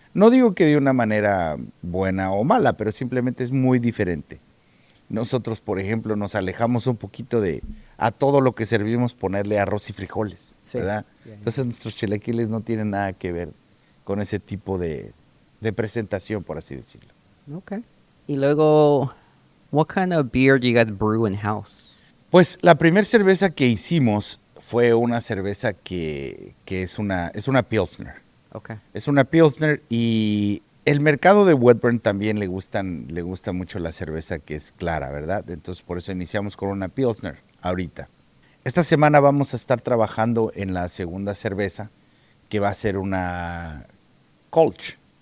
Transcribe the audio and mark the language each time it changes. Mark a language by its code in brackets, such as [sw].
[es] No digo que de una manera buena o mala, pero simplemente es muy diferente. Nosotros, por ejemplo, nos alejamos un poquito de a todo lo que servimos ponerle arroz y frijoles, Sí. ¿verdad? [en] Yeah, yeah. [es] Entonces nuestros chilaquiles no tienen nada que ver con ese tipo de presentación, por así decirlo. [en] Okay. [es] Y luego, [en] what kind of beer do you guys brew in house? [es] Pues la primera cerveza que hicimos fue una cerveza que es una Pilsner. [en] Okay. [es] Es una Pilsner y el mercado de Wedburn también le gusta mucho la cerveza que es clara, ¿verdad? Entonces por eso iniciamos con una Pilsner ahorita. Esta semana vamos a estar trabajando en la segunda cerveza, que va a ser una Kolsch.